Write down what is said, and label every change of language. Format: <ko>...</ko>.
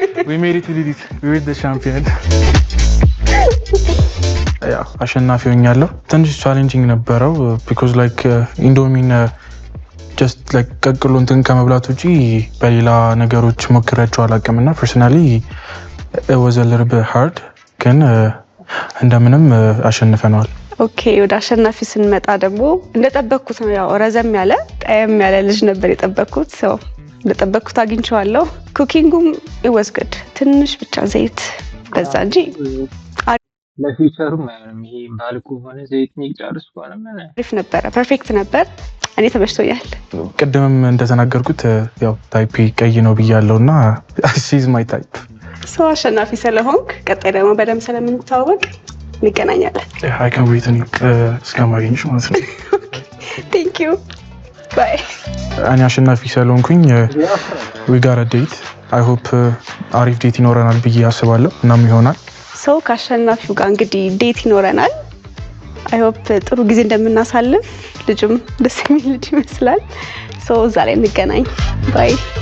<en>we made it, we did it, we were the champion.</en> <am>ያው አሸናፊ ሆኛለሁ። ትንሽ ቻሌንጂንግ ነበረው</am> <en>because like</en> <am>ኢንዶሚን</am> <en>just like</en> <am>ቀቅሎ እንትን ከመብላት ውጪ በሌላ ነገሮች ሞክሬያቸው አላውቅም እና</am> <en>personally it was a little bit hard</en> <am>ግን እንደምንም አሸንፈነዋል። ኦኬ ወደ አሸናፊ ስንመጣ ደግሞ እንደጠበቅኩት ነው። ያው ረዘም ያለ ጠየም ያለ ልጅ ነበር የጠበቅኩት። ሰው እንደጠበቅኩት አግኝቼዋለሁ። ኩኪንጉም</am> <en>it was good።</en> <am>ትንሽ ብቻ ዘይት በዛ እንጂ ለፊቸሩም አይሆንም። ይሄ ባልኩ ሆነ ዘይት የሚጨርስ ሆነ አሪፍ ነበረ። ፐርፌክት ነበር። እኔ ተመችቶኛል። ቅድምም እንደተናገርኩት ያው ታይፕ ቀይ ነው ብያለሁና</am> <en>she's my type።</en> <am>ሰው አሸናፊ ስለሆንክ ቀጣይ ደግሞ በደንብ ስለምንተዋወቅ እንገናኛለን።</am> <en>I can't wait</en> <am>እስከማገኝሽ ማለት ነው።</am> <en>Thank you. Bye.</en> <am>እኔ አሸናፊ ስለሆንኩኝ</am> <en>we got a date. I hope</en> <am>አሪፍ ዴት ይኖረናል ብዬ አስባለሁ። እናም ይሆናል። ሰው ከአሸናፊው ጋር እንግዲህ ዴት ይኖረናል።</am> <en>I hope</en> <am>ጥሩ ጊዜ እንደምናሳልፍ። ልጅም ደስ የሚል ልጅ ይመስላል። ሰው እዛ ላይ እንገናኝ። ባይ።</am>